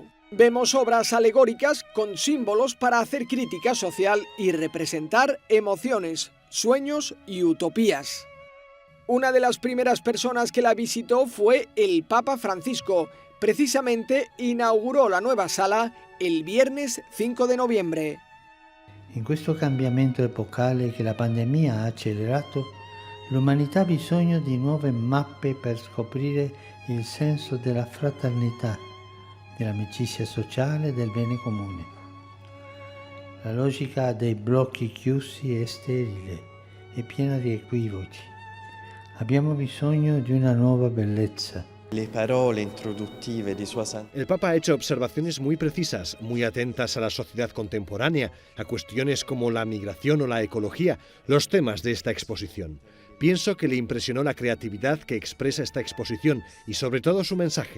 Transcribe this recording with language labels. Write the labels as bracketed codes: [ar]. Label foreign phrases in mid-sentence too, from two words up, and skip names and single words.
[es] Vemos obras alegóricas con símbolos para hacer crítica social y representar emociones, sueños y utopías. Una de las primeras personas que la visitó fue el Papa Francisco. Precisamente inaugurò la nueva sala el viernes 5 de noviembre. [it] In questo cambiamento epocale che la pandemia ha accelerato, l'umanità ha bisogno di nuove mappe per scoprire il senso della fraternità, dell'amicizia sociale e del bene comune. La logica dei blocchi chiusi è sterile e piena di equivoci. Abbiamo bisogno di una nuova bellezza. [es] El Papa ha hecho observaciones muy precisas, muy atentas a la sociedad contemporánea, a cuestiones como la migración o la ecología, los temas de esta exposición. Pienso que le impresionó la creatividad que expresa esta exposición y sobre todo su mensaje.